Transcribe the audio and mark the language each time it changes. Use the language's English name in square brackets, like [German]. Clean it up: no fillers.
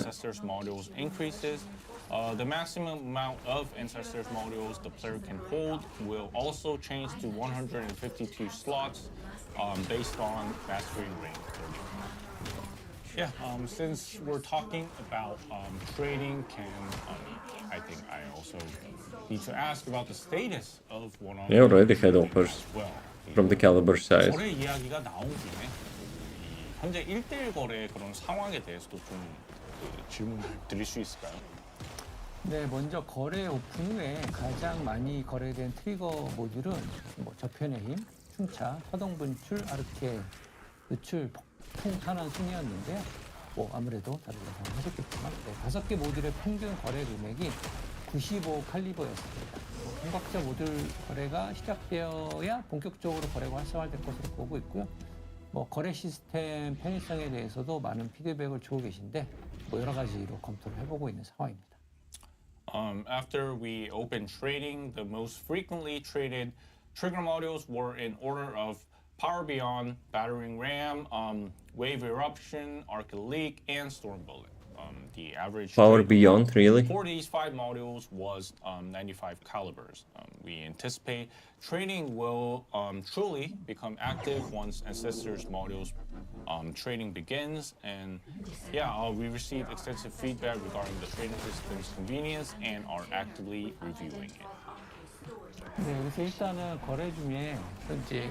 [English] Ancestors modules increases, the maximum amount of Ancestors modules the player can hold will also change to 152 slots based on mastery rank. Yeah, since we're talking about trading, I think I also need to ask about the status of one of They already had offers well. from the caliber side. [Korean] 거래 이야기가 나온 김에 이 현재 1대1 거래 그런 상황에 대해서도 좀 질문 드릴 수 있을까요? 네, 먼저 거래 오픈 후에 가장 많이 거래된 트리거 모듈은 뭐 저편의 힘, 충차, 파동 분출, 아르케, 누출, 폭풍 탄환 순이었는데요. 뭐 아무래도 다들 예상하셨겠지만 5개 모듈의 평균 거래 금액이 95 칼리버였습니다. 성각자 모듈 거래가 시작되어야 본격적으로 거래가 활성화될 것으로 보고 있고요. 뭐 거래 시스템 편의성에 대해서도 많은 피드백을 주고 계신데 뭐 여러 가지로 검토를 해보고 있는 상황입니다. [English] After we opened trading, the most frequently traded trigger modules were in order of Power Beyond, Battering Ram, Wave Eruption, Arc Leak, and Storm Bullet. The average Power trade Beyond, really? for these 5 modules was 95 calibers. We anticipate trading will truly become active once Ancestors modules trading begins. And yeah, we received extensive feedback regarding the trading system's convenience and are actively reviewing it. [Korean] 네, 그래서 일단은 거래 중에 현재